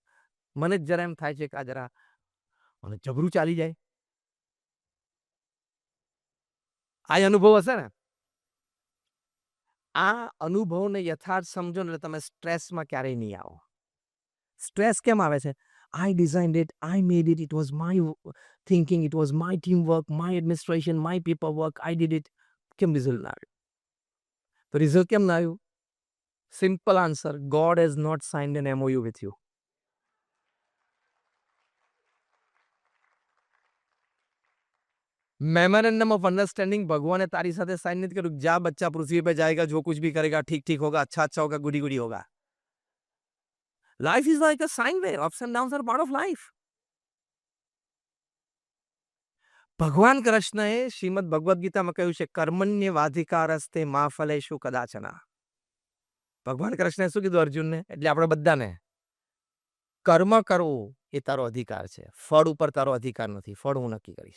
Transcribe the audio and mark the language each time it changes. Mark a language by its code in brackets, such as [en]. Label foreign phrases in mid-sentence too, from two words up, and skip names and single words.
[gu] મને જ જરા એમ થાય છે કે આ જરા મને જબરું ચાલી જાય. આ અનુભવ હશે ને? આ અનુભવને યથાર્થ સમજો ને એટલે તમે સ્ટ્રેસમાં ક્યારેય નહીં આવો. સ્ટ્રેસ કેમ આવે છે? [en] I designed it, I made it, it was my thinking, it was my teamwork, my administration, my paperwork, I did it. [gu] કેમ રિઝલ્ટ ના આવ્યું? તો રિઝલ્ટ કેમ ના આવ્યું? [en] simple answer, God has not signed an MOU with you. memorandum of understanding [gu] ભગવાન ને તારી સાથે સાઇન નહીં કરૂ. [hi] जा बच्चा पृथ्वी पे जाएगा, जो कुछ भी करेगा ठीक ठीक होगा, अच्छा अच्छा होगा, [en] goody goody [hi] होगा. [en] life is like a sine wave. ups and downs are part of life. [gu] ભગવાન કૃષ્ણએ શ્રીમદ ભગવદ્ ગીતામાં કહ્યું છે, [sa] કર્મણ્ય વાધિકારસ્તે મા ફલેષુ કદાચના. [gu] ભગવાન કૃષ્ણએ શું કીધું અર્જુનને? એટલે આપણે બધાને, કર્મ કરવું એ તારો અધિકાર છે, ફળ ઉપર તારો અધિકાર નથી, ફળ હું નક્કી કરીશ.